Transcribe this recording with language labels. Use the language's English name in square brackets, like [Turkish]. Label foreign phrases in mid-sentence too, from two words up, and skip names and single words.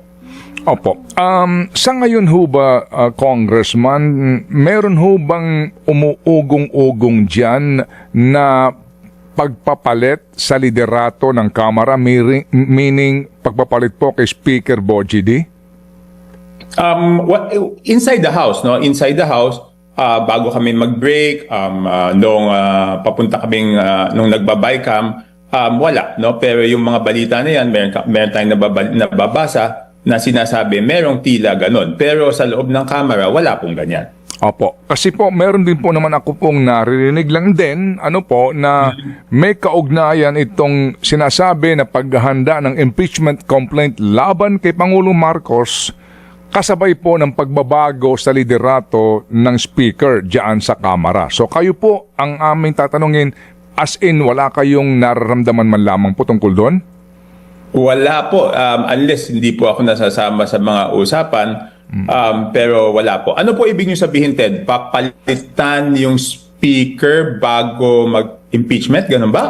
[Filipino] Opo. Sa ngayon ho ba, Congressman, meron ho bang umuugong-ugong dyan na pagpapalit sa liderato ng Kamara, meaning pagpapalit po kay Speaker Bogie D? [English] Inside the House, no? Inside the House, [Filipino] bago kami mag-break, nung papunta kaming, nung nagbabaycam, wala, no? Pero yung mga balita na yan, meron tayong nababasa na sinasabi, merong tila ganon. Pero sa loob ng Kamara, wala pong ganyan. Opo. Kasi po, meron din po naman ako pong naririnig lang din, na may kaugnayan itong sinasabi na paghahanda ng impeachment complaint laban kay Pangulong Marcos kasabay po ng pagbabago sa liderato ng speaker diyan sa Kamara. So kayo po ang aming tatanungin, as in wala kayong nararamdaman man lamang po tungkol doon? Wala po, unless hindi po ako nasasama sa mga usapan, pero wala po. Ano po ibig niyo sabihin, Ted? Papalitan yung speaker bago mag-impeachment, ganun ba?